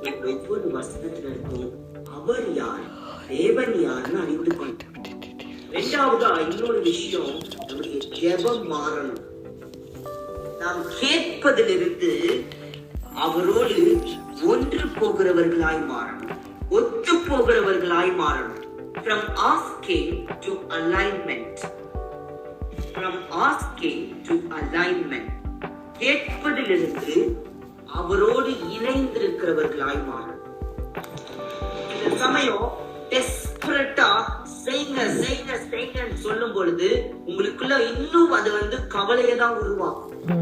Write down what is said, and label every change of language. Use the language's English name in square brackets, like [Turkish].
[Tamil] ஒவ்வொரு வசனத்துல இருக்கும் அவர் யார், தேவன் யாருன்னு அறிந்து கொண்டோம். இரண்டாவதா இன்னொரு விஷயம், நம்முடைய ஜெபம் மாறணும். நாம் கேட்பதிலிருந்து அவரோடு ஒன்று போகிறவர்களாய் மாறணும், ஒத்து போகிறவர்களாய் மாறணும். [English] From asking to alignment. From asking to alignment. [Tamil] கேட்பதிலிருந்து அவரோடு இணைந்திருக்கிறவர்களாய் மாறணும். இந்த சமயம் டெஸ்பரேட்டா செய்யுங்க செய்யுங்க செய்யுங்கன்னு சொல்லும் பொழுது உங்களுக்குள்ள இன்னும் அது கவலையை தான் உருவாக்கும்.